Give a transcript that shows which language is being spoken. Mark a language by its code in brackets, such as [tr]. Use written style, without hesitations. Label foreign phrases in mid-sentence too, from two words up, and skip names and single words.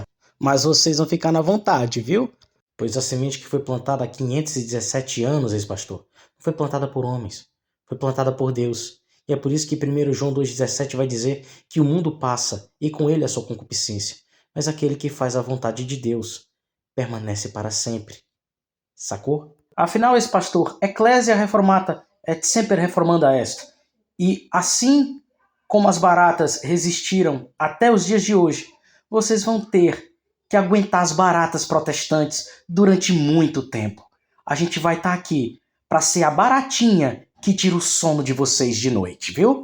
[pt] Mas vocês vão ficar na vontade, viu? Pois a semente que foi plantada há 517 anos, ex-pastor, não foi plantada por homens, foi plantada por Deus. E é por isso que 1 João 2,17 vai dizer que o mundo passa e com ele a sua concupiscência. Mas aquele que faz a vontade de Deus permanece para sempre. Sacou? Afinal, esse pastor, [la] Ecclesia reformata et semper reformanda est. [pt] E assim como as baratas resistiram até os dias de hoje, vocês vão ter que aguentar as baratas protestantes durante muito tempo. A gente vai estar aqui para ser a baratinha que tira o sono de vocês de noite, viu?